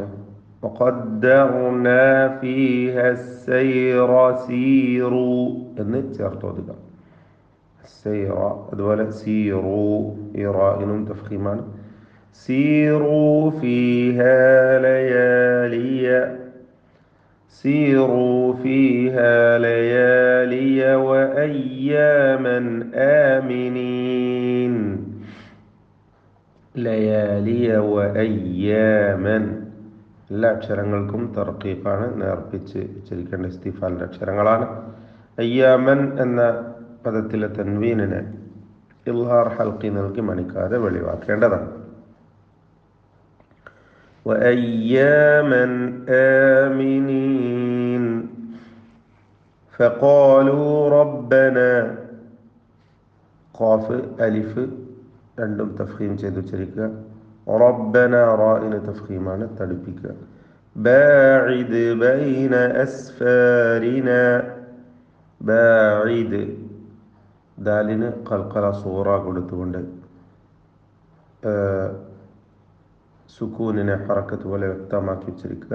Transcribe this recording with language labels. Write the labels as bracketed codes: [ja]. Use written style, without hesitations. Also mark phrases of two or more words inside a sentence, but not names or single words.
[ar] وقدرنا فيها السير سيروا [ml] എന്ന് ചേർത്ത് ഓതുക. സൈറ, അതുപോലെ സീറു ഈ റാഇനും തഫ്ഖീമാണ്. [ar] سيروا فيها ليالي, سيروا فيها ليالي وأياما آمنين, ليالي وأياما [ml] എല്ലാ അക്ഷരങ്ങൾക്കും തർക്കീഖാണ്, നേർപ്പിച്ച് ഉച്ചരിക്കേണ്ട ഇസ്തിഫാലിൻ്റെ അക്ഷരങ്ങളാണ്. അയ്യാമൻ എന്ന പദത്തിലെ തൻവീനിനെ [ar] إظهار حلقي [ml] നൽകി മണിക്കാതെ വെളിവാക്കേണ്ടതാണ്. [ar] وأياما آمنين فقالوا ربنا, [ml] ഖാഫ് അലിഫ് രണ്ടും തഫ്ഖീം ചെയ്ത് ഉച്ചരിക്കുക. റബ്ബന റാഇന് തഫ്ഖീമാണ്, തടിപ്പിക്കുക. [ar] باعد بين أسفارنا, [ml] ബാഇദ് ദാലിന് [ar] قلقلة صغرى [ml] കൊടുത്തുകൊണ്ട് സുക്കൂനിനെ ഹറക്കത്ത് പോലെ വ്യക്തമാക്കി ഉച്ചരിക്കുക.